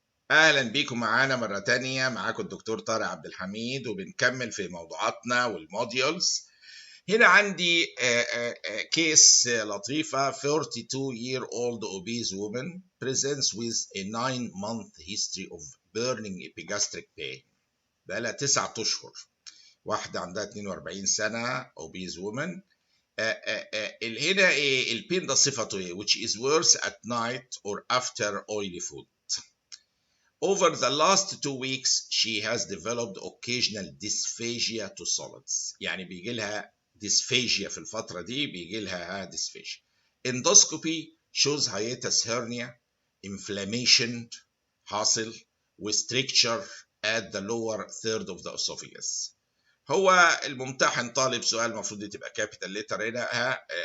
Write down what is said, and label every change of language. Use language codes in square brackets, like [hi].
[ar] اهلا بيكم معانا مره تانية. معاكم الدكتور طارق عبد الحميد وبنكمل في موضوعاتنا والموديولز. هنا عندي كيس لطيفه. [en] 42-year-old obese woman presents with a 9-month history of burning epigastric pain. [ar] بقالها 9 اشهر. واحده عندها 42 سنه [en] obese woman. [ar] هنا ايه البين ده صفته ايه؟ [en] which is worse at night or after oily food. Over the last 2 weeks, she has developed occasional dysphagia to solids. [ar] يعني بيجي لها dysphagia في الفترة دي، بيجي لها dysphagia. [en] Endoscopy shows hiatus hernia, inflammation [ar] حاصل [en] وstricture at the lower third of the esophagus. [ar] هو الممتحن طالب سؤال المفروض تبقى كابيتال ليتر هنا.